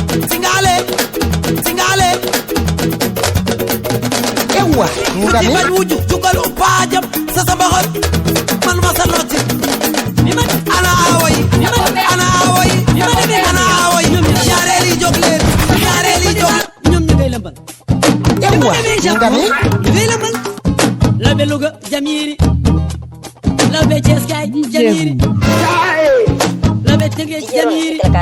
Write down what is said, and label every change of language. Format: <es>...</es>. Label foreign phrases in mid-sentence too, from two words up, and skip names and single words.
<wo>Singale, singale. Ewa, nga ne? Bañ wuju, jugal u paajam, sa sa baxal. Man ma sa nocci. Ana awo yi, ana awo yi, ana awo yi. Ñaareel yi jóg leen, ñaareel yi jóg. Ñoom ñu ngay lëmbal. Ewa, Bi ma demee nga ne? Japon, ñu ngay lëmbal. La beluga, Jamiri. Lawbe Cees kaay, D J jam yiri. Kaay. Lawbe Tëngéej, jam yiri.</wo>